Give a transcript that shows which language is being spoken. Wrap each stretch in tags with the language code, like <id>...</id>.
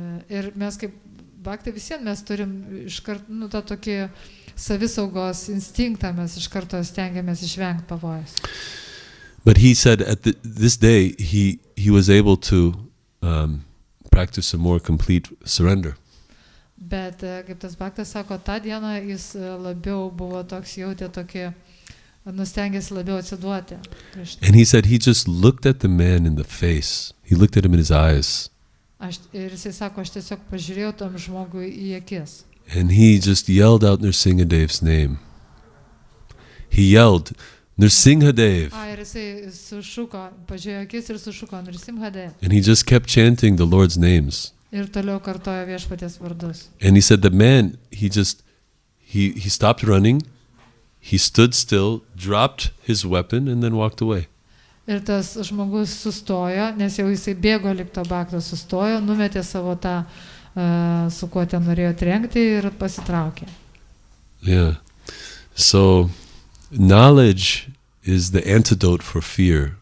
<lt>Ir mes kaip bhakti visiems mes turim iškart, tą tokį savisaugos instinktą, mes iš karto stengiamės išvengti pavojus.</lt> <en>But he said at this day he was able to practice a more complete surrender.</en> <lt>Bet kaip tas bhaktas sako, tą dieną jis labiau buvo toks, jautė tokį, nustengėsi labiau atsiduoti.</lt> <en>And he said he just looked at the man in the face. He looked at him in his eyes.</en> <lt>Ir jisai sako, aš tiesiog pažiūrėjau tam žmogui į akis.</lt> <en>And he just yelled out Nrsingadev's name. He yelled, Nrsingadev.</en> <lt>Ir jisai sušuko, pažiūrėjo akis ir sušuko, Nrsingadev.</lt> <en>And he just kept chanting the Lord's names.</en> <lt>Ir toliau kartojo viešpaties vardus.</lt> <en>And he said the man, he stopped running, he stood still, dropped his weapon, and then walked away.</en> <lt>Ir tas žmogus sustojo, nes jau jisai bėgo link to bhakto, sustojo, numetė savo tą, su kuo ten norėjo trenkti ir pasitraukė.</lt> <en>Yeah. So, knowledge is the antidote for fear.</en>